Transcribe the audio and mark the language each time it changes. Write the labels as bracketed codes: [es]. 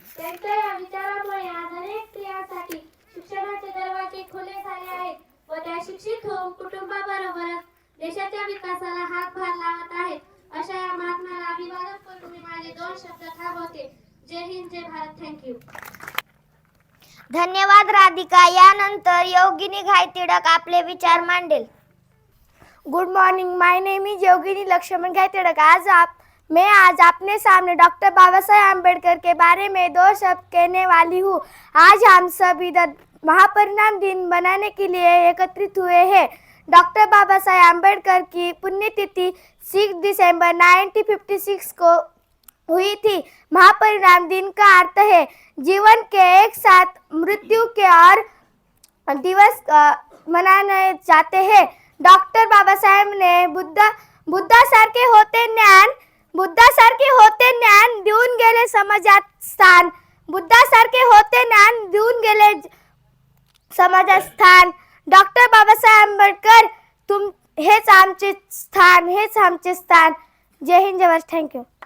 [mr] त्यांच्या या विचारामुळे आज अनेक स्त्रियांसाठी शिक्षणाचे दरवाजे खुले झाले आहेत व त्या शिक्षित होऊन कुटुंबाबरोबरच देशाच्या विकासाला हातभार लावत आहेत. अशा या महात्म्याला अभिवादन करून मी माझे 2 शब्द थांबवते. जय हिंद, जय भारत. थँक्यू. धन्यवाद राधिका. यानंतर योगिनी घायतिडक आपले विचार मांडेल. [en] Good morning, my name is Yogini Lakshman Ghaytidak. [hi] मैं आज अपने सामने डॉक्टर बाबा साहेब आम्बेडकर के बारे में 2 शब्द कहने वाली हूँ. आज हम सब इधर महापरिनिर्वाण दिन मनाने के लिए एकत्रित हुए हैं. डॉक्टर बाबा साहेब आम्बेडकर की पुण्यतिथि 6 दिसंबर 1956 को हुई थी. महापरिनिर्वाण दिन का अर्थ है जीवन के एक साथ मृत्यु के और दिवस मनाने जाते हैं. [mr] डॉक्टर बाबासाहेब ने बुद्धासारखे होते ज्ञान बुद्धासारखे होते ज्ञान देऊन गेले समाजात स्थान. बुद्धासारखे होते ज्ञान देऊन गेले समाजात स्थान. डॉक्टर बाबासाहेब आंबेडकर हेच आमचे स्थान, हेच आमचे स्थान. जय हिंद, जय महाराष्ट्र. थँक्यू.